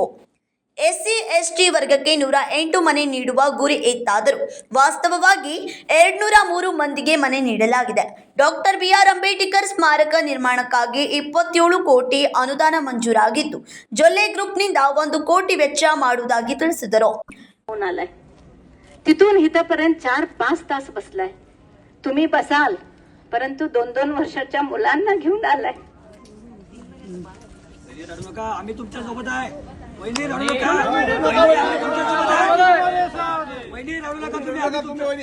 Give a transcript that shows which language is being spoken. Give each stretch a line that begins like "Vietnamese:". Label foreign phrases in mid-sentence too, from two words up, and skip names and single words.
Kannada: ಎಸ್ಸಿ ಎಸ್ಟಿ ವರ್ಗಕ್ಕೆ 108 ಮನೆ ನೀಡುವ ಗುರಿ ಇತ್ತಾದರೂ ವಾಸ್ತವವಾಗಿ 203 ಮಂದಿಗೆ ಮನೆ ನೀಡಲಾಗಿದೆ. ಡಾಕ್ಟರ್ BR ಅಂಬೇಡ್ಕರ್ ಸ್ಮಾರಕ ನಿರ್ಮಾಣಕ್ಕಾಗಿ 27 ಕೋಟಿ ಅನುದಾನ ಮಂಜೂರಾಗಿದ್ದು ಜೊಲ್ಲೆ ಗ್ರೂಪ್ನಿಂದ 1 ಕೋಟಿ ವೆಚ್ಚ ಮಾಡುವುದಾಗಿ ತಿಳಿಸಿದರು.
Marathi: तिथून इथपर्यंत 4-5 तास बसलाय. तुम्ही बसाल, परंतु 2-2 वर्षाच्या मुलांना घेऊन आलाय. आम्ही तुमच्या सोबत आहे. वहिनी रडू नका. वहिनी रडू नका तुम्ही.